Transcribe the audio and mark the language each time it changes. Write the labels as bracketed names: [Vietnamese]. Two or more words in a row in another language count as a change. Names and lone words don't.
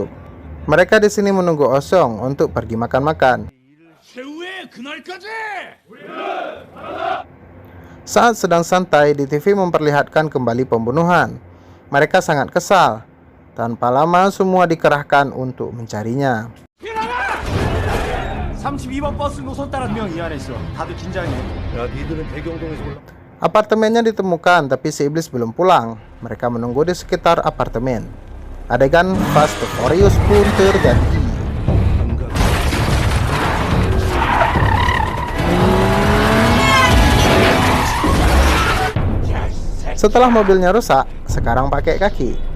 [Indonesian] Mereka di sini menunggu Osong untuk pergi makan-makan. Saat sedang santai, di TV memperlihatkan kembali pembunuhan. Mereka sangat kesal. Tanpa lama, semua dikerahkan untuk mencarinya. [Korean] 32번 버스 노선따라 명 이 안에 있어. 다들 긴장해. 야, 니들은 대경동에서 올라. [Indonesian] Apartemennya ditemukan, tapi si iblis belum pulang. Mereka menunggu di sekitar apartemen. Adegan Fast and Furious pun terjadi. Setelah mobilnya rusak, sekarang pakai kaki.